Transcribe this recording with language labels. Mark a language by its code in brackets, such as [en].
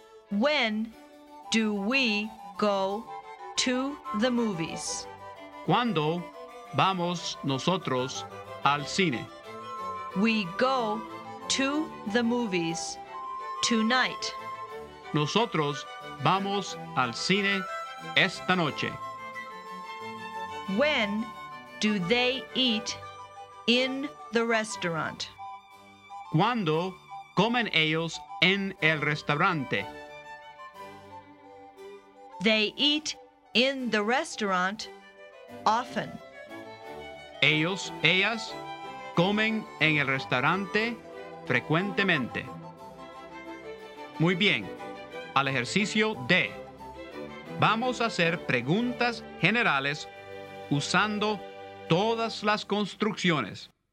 [en] When do we go to the movies? [es] ¿Cuándo vamos nosotros al cine? [en] We go to the movies tonight. [es] Nosotros vamos al cine esta noche. [en] When do they eat in the restaurant? [es] ¿Cuándo comen ellos en el restaurante? [en] They eat in the restaurant often. [es] Ellos, ellas, comen en el restaurante frecuentemente. Muy bien. Al ejercicio D. Vamos a hacer preguntas generales usando todas las construcciones.